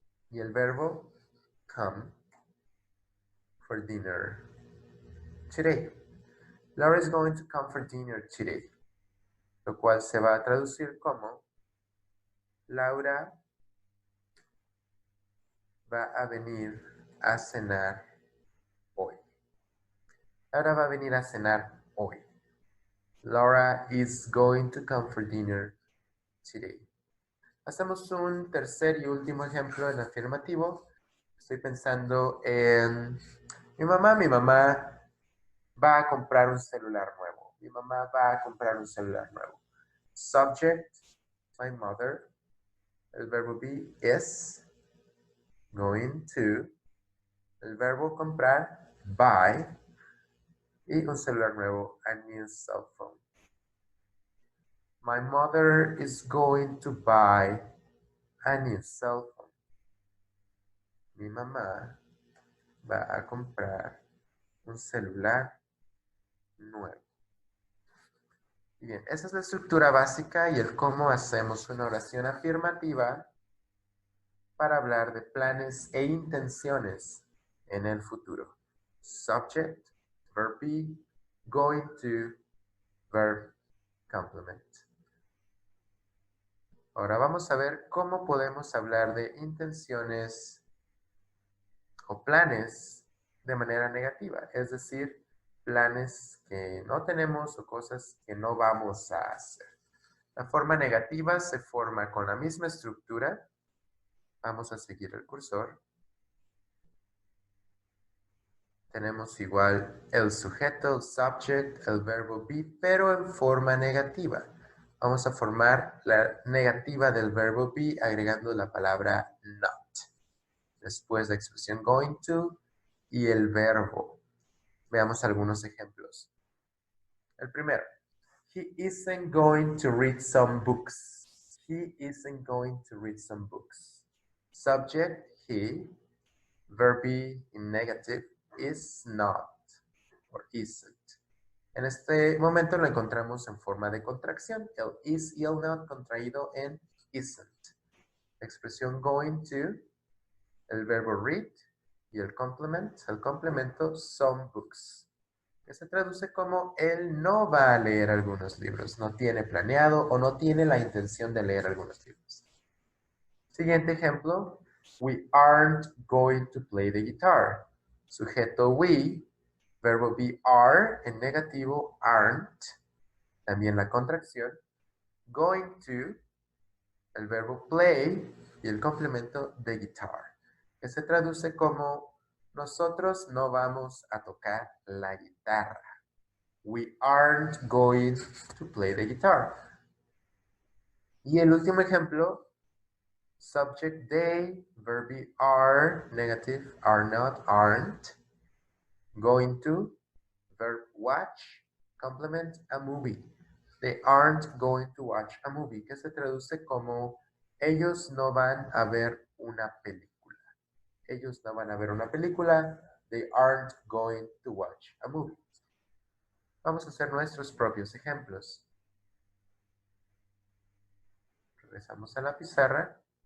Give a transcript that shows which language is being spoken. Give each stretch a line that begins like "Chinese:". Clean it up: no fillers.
Spanish: Y el verbo
English: come for dinner today. Laura is going to come for dinner today.
Spanish: Lo cual se va a traducir como Laura va a venir a cenar hoy. Laura va a venir a cenar hoy.
English: Laura is going to come for dinner today.
Spanish: Hacemos un tercer y último ejemplo en afirmativo. Estoy pensando en mi mamá va a comprar un celular nuevo. Mi mamá va a comprar un celular nuevo.
English: Subject, my mother.
Spanish: El verbo
English: be is going to.
Spanish: El verbo comprar, buy. Y un celular nuevo,
English: a new cell phone. My mother is going to buy a new cell phone.
Spanish: Mi mamá va a comprar un celular nuevo. Bien, esa es la estructura básica y el cómo hacemos una oración afirmativa para hablar de planes e intenciones en el futuro.
English: Subject, verb be, going to, verb complement.
Spanish: Ahora vamos a ver cómo podemos hablar de intenciones o planes de manera negativa, es decir, planes que no tenemos o cosas que no vamos a hacer. La forma negativa se forma con la misma estructura. Vamos a seguir el cursor. Tenemos igual el sujeto, el subject, el verbo be, pero en forma negativa. Vamos a formar la negativa del verbo be agregando la palabra not. Después la expresión going to y el verbo. Veamos algunos ejemplos. El primero.
English: He isn't going to read some books. He isn't going to read some books. Subject, he. Verb be in negative, is not or isn't.
Spanish: En este momento lo encontramos en forma de contracción. El is y el not contraído en isn't. La expresión going to, el verbo read y el complemento some books, que se traduce como él no va a leer algunos libros, no tiene planeado o no tiene la intención de leer algunos libros. Siguiente ejemplo,
English: we aren't going to play the guitar.
Spanish: Sujeto we, verbo be are en negativo aren't, también la contracción, going to, el verbo play y el complemento de guitar, que se traduce como nosotros no vamos a tocar la guitarra.
English: We aren't going to play the guitar.
Spanish: Y el último ejemplo,
English: subject they, verb be are, negative, are not, aren't. Going to, verb watch, complement a movie. They aren't going to watch a movie,
Spanish: que se traduce como ellos no van a ver una película. Ellos no van a ver una película.
English: They aren't going to watch a movie.
Spanish: Vamos a hacer nuestros propios ejemplos. Regresamos a la pizarra.